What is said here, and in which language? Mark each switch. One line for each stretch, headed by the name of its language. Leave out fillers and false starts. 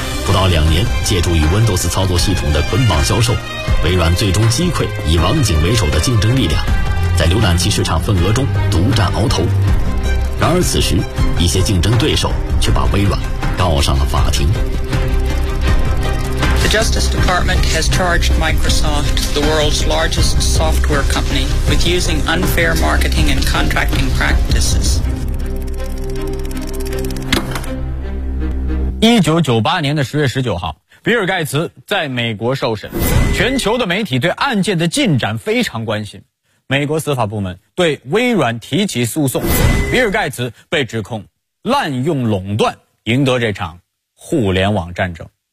Chinese: 不到两年，借助于 Windows 操作系统的捆绑销售，微软最终击溃以网景为首的竞争力量，在浏览器市场份额中独占鳌头。然而此时，一些竞争对手却把微软告上了法庭。
English: The Justice Department has charged Microsoft, the world's largest software company, with using unfair marketing and contracting practices.
Chinese: 1998年的10月19号，比尔盖茨在美国受审，全球的媒体对案件的进展非常关心。美国司法部门对微软提起诉讼，比尔盖茨被指控滥用垄断，赢得这场互联网战争。